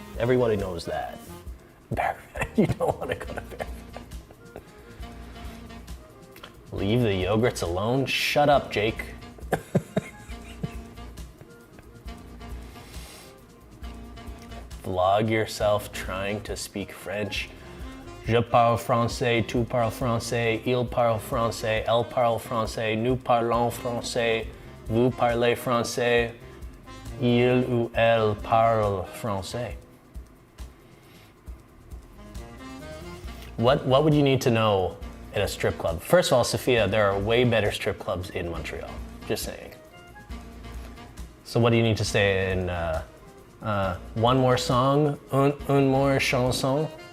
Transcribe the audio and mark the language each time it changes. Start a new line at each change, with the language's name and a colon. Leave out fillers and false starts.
English: Everybody knows that. You don't want to go to Bear. Leave the yogurts alone? Shut up, Jake. Vlog yourself trying to speak French.
French: Je parle français, tu parles français, il parle français, elle parle français, nous parlons français, vous parlez français, il ou elle parle français.
English: What would you need to know at a strip club? First of all, Sophia, there are way better strip clubs in Montreal. Just saying. So what do you need to say in one more song, un more chanson?